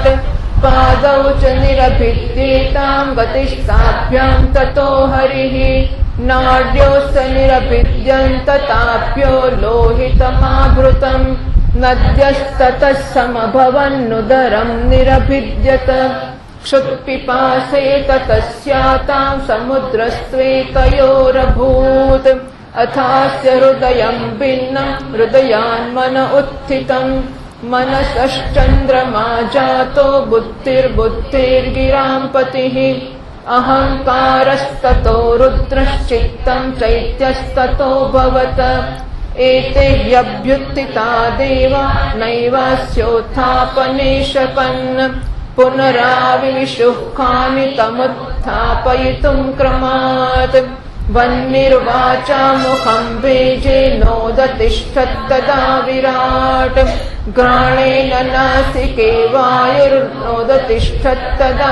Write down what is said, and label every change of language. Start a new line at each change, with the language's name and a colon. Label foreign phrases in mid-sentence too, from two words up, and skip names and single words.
Sanskrit: પાદૌ ચ નિરભિદ્યેતાં ગતિસ્તાભ્યાં તતો હરિઃ નાડ્યોસ્ત નિરભિદ્યન્ત તાભ્યો લોહિતમાભૃતम् નદ્યસ્તતઃ સમભવન્નુદરં નિરભિદ્યત ક્ષુત્પિપાસેત તસ્યાતાં સમુદ્રસ્ત્વેતયોરભૂત અથાસ્ય હૃદયં ભિન્नं હૃદયાન્મન ઉત્થિतं મનસશ્ચંદ્રમા જાતો બુદ્ધિર્બુદ્ધિર્ગિરાં પતિઃ अहङ्कारस्ततो रुद्रश्चित्तं चैत्यस्ततो भवत एते व्यभ्युत्थिता देवा नैवास्योत्थापने शपन् पुनराविविशुः कानि तमुत्थापयितुं क्रमात् वह्निर्वाचा मुखं भेजे नोदतिष्ठत्तदा विराट् घ्राणेन नासिके वायुर्नोदतिष्ठत्तदा